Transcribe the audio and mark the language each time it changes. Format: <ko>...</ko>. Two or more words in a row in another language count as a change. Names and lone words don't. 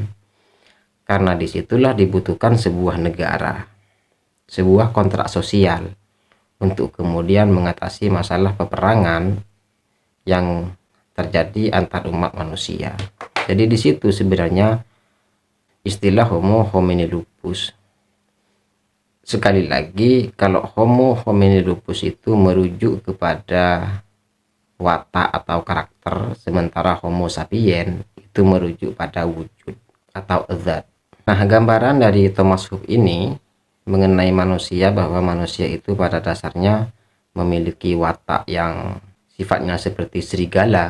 <id>Karena disitulah dibutuhkan sebuah negara, sebuah kontrak sosial untuk kemudian mengatasi masalah peperangan yang terjadi antar umat manusia. Jadi di situ sebenarnya istilah</id> <la>Homo homini lupus.</la> <id>Sekali lagi, kalau</id> <la>Homo homini lupus</la> <id>itu merujuk kepada watak atau karakter, sementara</id> <la>Homo sapien</la> <id>itu merujuk pada wujud atau zat. Nah, gambaran dari Thomas Hobbes ini mengenai manusia bahwa manusia itu pada dasarnya memiliki watak yang sifatnya seperti serigala.</id>